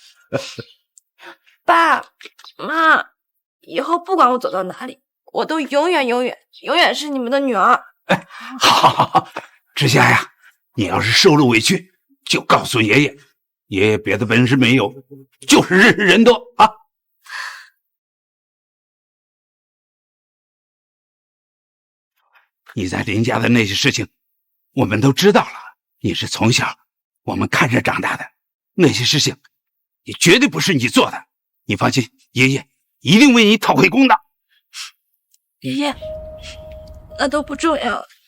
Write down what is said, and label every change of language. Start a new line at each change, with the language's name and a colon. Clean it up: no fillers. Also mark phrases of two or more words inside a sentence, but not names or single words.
Chinese: 爸媽，以後不管我走到哪裡，我都永遠是你們的女兒。哎，好，之夏呀，你要是受了委屈，就告訴爺爺，爺爺別的本事沒有，就是認識人多啊。你在林家的那些事情，我們都知道了。你是從小我們看着長大的，那些事情，也絕對不是你做的。你放心，爺爺一定為你討回公道。爺爺，那都不重要。